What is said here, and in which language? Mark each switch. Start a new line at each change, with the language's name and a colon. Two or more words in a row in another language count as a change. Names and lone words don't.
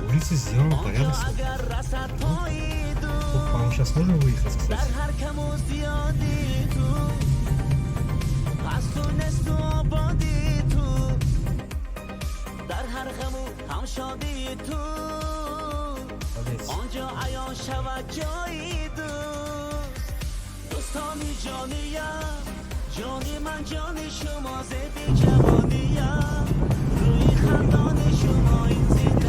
Russian: Улица сделана
Tajik: آنجا
Russian: порядочно.
Tajik: اگر رسد پای
Russian: Опа, мы
Tajik: دوست،
Russian: сейчас можем выехать,
Tajik: در
Russian: кстати?
Tajik: هر کم و زیادی تو، هست و نست و آبادی تو، در هر غم و هم شادی تو،
Russian: Молодец.
Tajik: آنجا عیان شود جایی دوست، دوستان جانیم، جانی من جان شما زدی جوانیم، روی خندان شما این